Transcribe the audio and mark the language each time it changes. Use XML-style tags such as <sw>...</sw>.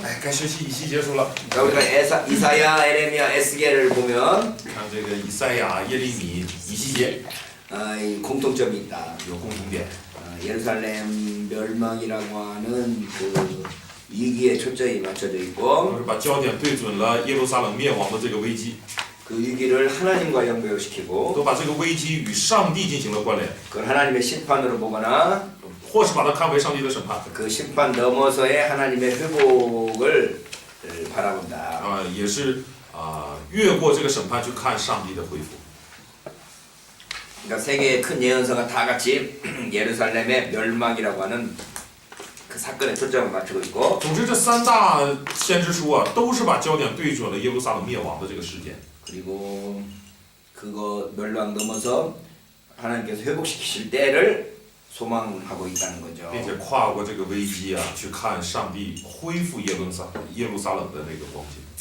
<zh>哎，该学习以西结束了。</zh> <ko>자, 우리가 이사야, 에레미야, 에스겔을 보면</ko> <zh>看这个以赛亚、耶利米、以西结</zh> <ko>이 공통점이 있다.</ko> <zh>有共同点，</zh> <ko>예루살렘 멸망이라고 하는 그 위기에 초점이 맞춰져 있고</ko> <zh>都是把焦点对准了耶路撒冷灭亡的这个危机，</zh> <ko>그 위기를 하나님과 연결시키고</ko> <zh>都把这个危机与上帝进行了关联，</zh> <ko>그걸 하나님의 심판으로 보거나</ko> <zh>或是把它看为上帝的审判，</zh> <ko>그 심판 넘어서의 하나님의 회복을 바라본다.</ko> <zh>也是越过这个审判去看上帝的恢复。</zh> <ko>그러니까 세계의 큰 예언서가 다 같이 예루살렘의 멸망이라고 하는 그 사건에 초점을 맞추고 있고</ko> <zh>总之，这三大先知书都是把焦点对准了耶路撒冷灭亡的这个事件。</zh> <ko>그리고 그거 멸망 넘어서 하나님께서 회복시키실 때를 소망하고 있다는 거죠.</ko> <zh>并且跨过这个危机去看上帝恢复耶路撒冷的那个光景。</zh>